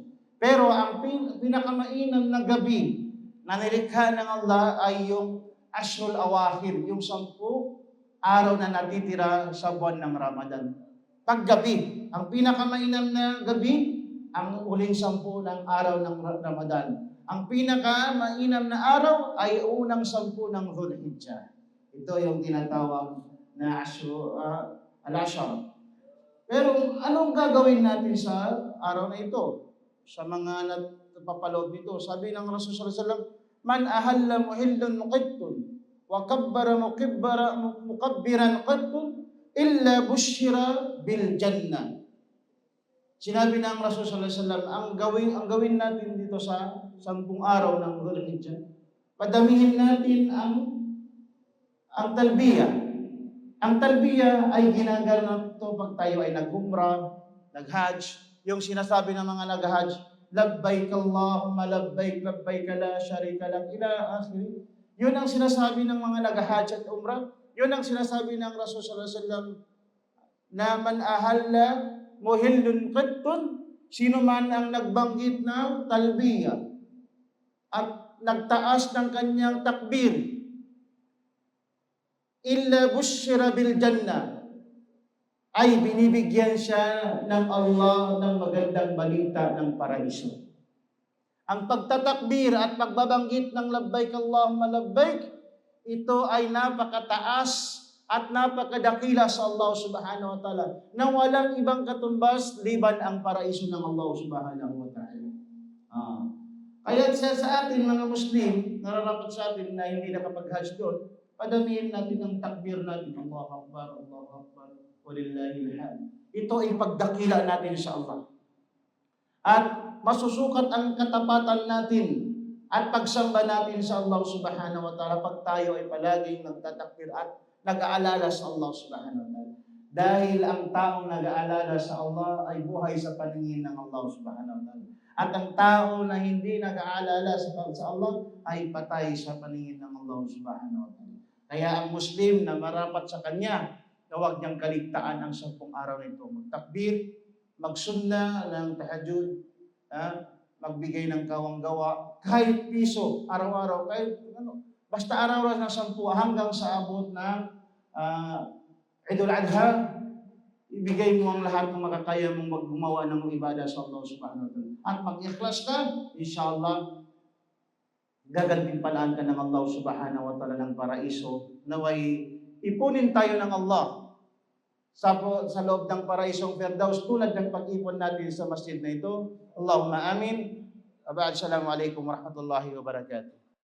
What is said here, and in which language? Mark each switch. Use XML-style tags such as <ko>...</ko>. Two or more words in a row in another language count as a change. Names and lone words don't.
<tl>Pero ang pinakamainam na gabi na nilikha ng Allah ay yung</tl> <ar>العشر الأواخر,</ar> <tl>yung 10 araw na natitira sa buwan ng Ramadan. Paggabi, ang pinakamainam na gabi, ang uling 10 ng araw ng Ramadan. Ang pinakamainam na araw ay unang 10 ng Dhul Hijjah. Ito yung tinatawag na al-Ashr. Pero anong gagawin natin sa araw na ito? Sa mga napapaloob nito, sabi ng Rasul</tl> <ar>صلى الله عليه وسلم, من أهل مهل مقت وكبر مكبرا قط إلا بشر بالجنة.</ar> <tl>Sinabi ng Rasul</tl> <ar>صلى الله عليه وسلم,</ar> <tl>ang gawin natin dito sa 10 araw ng Dhul Hijjah, padamihin natin ang talbiyah. Ang talbiyah ay ginaganap to pag tayo ay nag-umrah, nag-hajj. Yung sinasabi ng mga nag-hajj,</tl> <ar>لبيك اللهم لبيك لبيك لا شريك لك إلى آخره.</ar> <tl>Yun ang sinasabi ng mga nag-hajj at umrah. Yun ang sinasabi ng Rasul</tl> <ar>صلى الله عليه وسلم</ar> <tl>na</tl> <ar>من أهل مهل قط,</ar> <tl>sino man ang nagbanggit ng talbiyah at nagtaas ng kanyang takbir,</tl> <ar>إلا بشر بالجنة,</ar> <tl>ay binibigyan siya ng Allah ng magandang balita ng paraiso. Ang pagtatakbir at pagbabanggit ng</tl> <ar>لبيك اللهم لبيك,</ar> <tl>ito ay napakataas at napakadakila sa Allah</tl> <ar>سبحانه وتعالى,</ar> <tl>na walang ibang katumbas liban ang paraiso ng Allah</tl> <ar>سبحانه وتعالى.</ar> <tl>Kaya sa atin mga Muslim, nararapat sa atin na hindi nakapag-hajj doon, padamihin natin ang takbir natin.</tl> <ar>الله أكبر الله أكبر ولله الحمد.</ar> <tl>Ito ay pagdakila natin sa Allah. At masusukat ang katapatan natin at pagsamba natin sa Allah</tl> <ar>سبحانه وتعالى</ar> <tl>pag tayo ay palaging nagtatakbir at nag-aalala sa Allah</tl> <ar>سبحانه وتعالى.</ar> <tl>Dahil ang taong nag-aalala sa Allah ay buhay sa paningin ng Allah</tl> <ar>سبحانه وتعالى.</ar> <tl>At ang tao na hindi nag-aalala sa Allah ay patay sa paningin ng Allah</tl> <ar>سبحانه وتعالى.</ar> <tl>Kaya ang Muslim na marapat sa kanya, na huwag niyang kaligtaan ang 10 araw nito. Magtakbir, magsunna ng tahajjud, magbigay ng kawang-gawa, kahit piso, araw-araw, kahit basta araw-araw ng 10 hanggang sa abot ng Idul Adha, ibigay mo ang lahat ng makakaya mong gumawa ng ibadah sa Allah</tl> <ar>سبحانه وتعالى.</ar> <tl>At mag-ikhlas ka, inshallah, gagantimpalaan ka ng Allah</tl> <ar>سبحانه وتعالى</ar> <tl>ng paraiso. Naway ipunin tayo ng Allah sa loob ng paraisong Firdaus tulad ng pag-ipon natin sa masjid na ito.</tl> <ar>اللهم آمين. السلام عليكم ورحمة الله وبركاته.</ar>